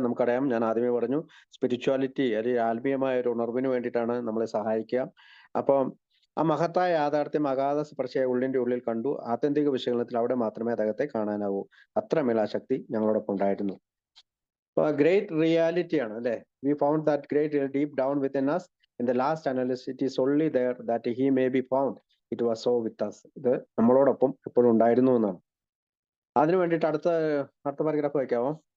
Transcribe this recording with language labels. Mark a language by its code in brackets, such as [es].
[ml] നമുക്കറിയാം, ഞാൻ ആദ്യമേ പറഞ്ഞു, സ്പിരിച്വാലിറ്റി അല്ലെങ്കിൽ ആത്മീയമായ ഒരു ഉണർവിന് വേണ്ടിയിട്ടാണ് നമ്മളെ സഹായിക്കുക. അപ്പം ആ മഹത്തായ യാഥാർത്ഥ്യം അഗാധ സ്പർശിയായ ഉള്ളിന്റെ ഉള്ളിൽ കണ്ടു. ആത്യന്തിക വിശകലനത്തിൽ അവിടെ മാത്രമേ അദ്ദേഹത്തെ കാണാനാവൂ. അത്രമേൽ ആ ശക്തി ഞങ്ങളോടൊപ്പം ഉണ്ടായിരുന്നു. [en] great reality [ml] ആണ് അല്ലെ. [en] We found that great deep down within us. In the last analysis, it is only there that he may be found. It was so with us. [ml] ഇത് നമ്മളോടൊപ്പം എപ്പോഴും ഉണ്ടായിരുന്നു എന്നാണ്. അതിനു വേണ്ടിയിട്ട് അടുത്ത പാരഗ്രാഫ് വായിക്കാമോ?